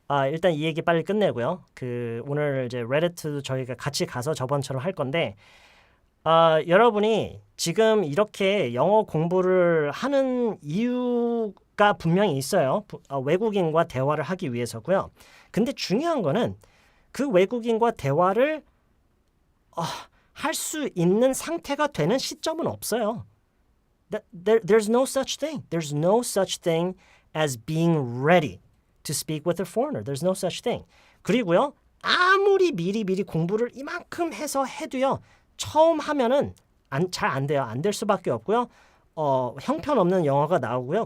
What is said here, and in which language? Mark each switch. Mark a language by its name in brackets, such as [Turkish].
[Korean] 일단 이 얘기 빨리 끝내고요. 오늘 이제 레디트도 저희가 같이 가서 저번처럼 할 건데 여러분이 지금 이렇게 영어 공부를 하는 이유가 분명히 있어요. 외국인과 대화를 하기 위해서고요. 근데 중요한 거는 그 외국인과 대화를 할 수 있는 상태가 되는 시점은 없어요. [English] There's no such thing. There's no such thing as being ready to speak with a foreigner. There's no such thing. 그리고요. [Korean] 아무리 미리 공부를 이만큼 해도요. 처음 하면은 잘 안 돼요. 안 될 수밖에 없고요. 형편없는 영어가 나오고요.